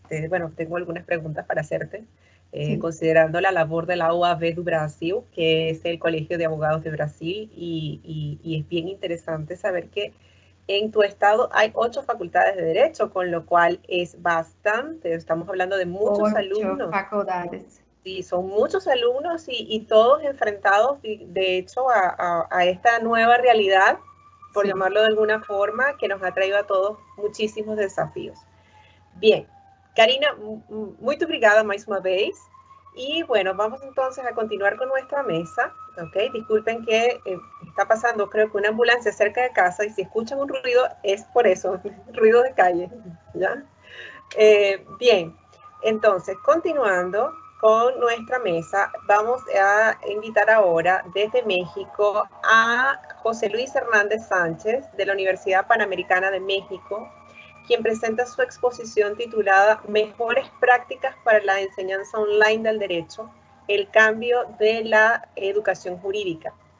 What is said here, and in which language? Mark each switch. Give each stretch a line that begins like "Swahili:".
Spanish: Bueno, tengo algunas preguntas para hacerte, sí. Considerando la labor de la OAB do Brasil, que es el Colegio de Abogados de Brasil, y es bien interesante saber que en tu estado hay 8 facultades de Derecho, con lo cual es bastante, estamos hablando de muchos alumnos. 8 facultades. Sí, son muchos alumnos y todos enfrentados, de hecho, a esta nueva realidad, por sí, llamarlo de alguna forma, que nos ha traído a todos muchísimos desafíos.
Portuguese: Bien, Karina, muito obrigada mais uma vez.
Spanish: Y bueno, vamos entonces a continuar con nuestra mesa. ¿Okay? Disculpen que está pasando, creo que una ambulancia cerca de casa, y si escuchan un ruido, es por eso, ruido de calle. ¿Ya? Bien, entonces, continuando con nuestra mesa, vamos a invitar ahora desde México a José Luis Hernández Sánchez, de la Universidad Panamericana de México, quien presenta su exposición titulada Mejores prácticas para la enseñanza online del derecho, el cambio de la educación jurídica.